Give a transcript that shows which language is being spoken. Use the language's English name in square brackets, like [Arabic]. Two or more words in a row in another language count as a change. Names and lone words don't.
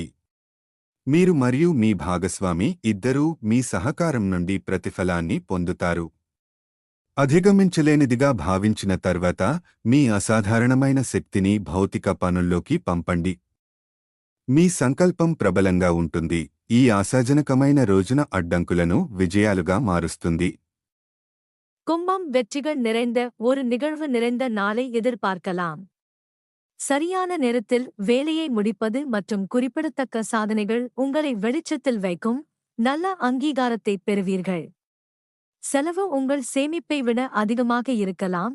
[Telugu] మీరు మరియు మీ భాగస్వామి ఇద్దరూ మీ సహకారం నుండి ప్రతిఫలాన్ని పొందుతారు. అధిగమించలేనిదిగా భావించిన తర్వాత మీ అసాధారణమైన శక్తిని భౌతిక పనుల్లోకి పంపండి. మీ సంకల్పం ప్రబలంగా ఉంటుంది. ఈ ఆశాజనకమైన రోజున అడ్డంకులను విజయాలుగా మారుస్తుంది. [Tamil] கும்பம் வெற்றிகள் நிறைந்த ஒரு நிகழ்வு நிறைந்த நாளை எதிர்பார்க்கலாம். சரியான நேரத்தில் வேலையை முடிப்பது மற்றும் குறிப்பிடத்தக்க சாதனைகள் உங்களை வெளிச்சத்தில் வைக்கும். நல்ல அங்கீகாரத்தை பெறுவீர்கள். செலவு உங்கள் சேமிப்பை விட அதிகமாக இருக்கலாம்.